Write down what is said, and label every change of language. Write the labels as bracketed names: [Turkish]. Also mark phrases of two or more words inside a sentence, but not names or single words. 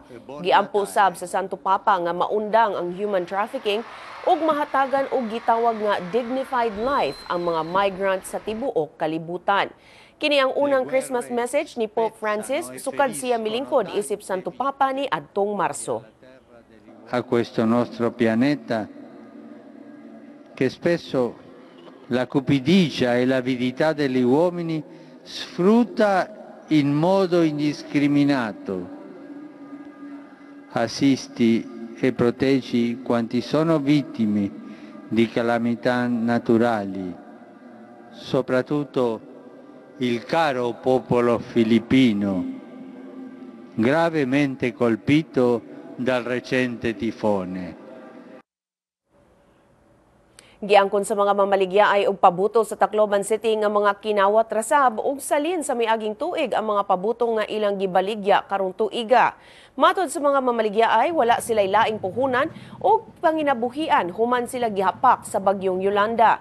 [Cebuano] Giampo sab sa Santo Papa nga maundang ang [English] human trafficking [Cebuano] ug mahatagan og gitawag nga [English] dignified life [Cebuano] ang mga migrant sa tibuok kalibutan. Kini ang unang [English] Christmas message [Cebuano] ni Pope Francis sukad siya milingkod isip Santo Papa ni adtong Marso. [Italian] A questo nostro pianeta che spesso la cupidigia e l'avidità degli uomini sfrutta in modo indiscriminato. Assisti e proteggi quanti sono vittime di calamità naturali, soprattutto il caro popolo filippino, gravemente colpito dal recente tifone. [Cebuano] Giangkon sa mga mamaligyaay og pabuto sa Tacloban City nga mga kinawat rasab ug salin sa miaging tuig ang mga pabuto nga ilang gibaligya karong tuiga. Matod sa mga mamaligyaay, wala sila'y laing puhunan o panginabuhian human sila gihapak sa bagyong Yolanda.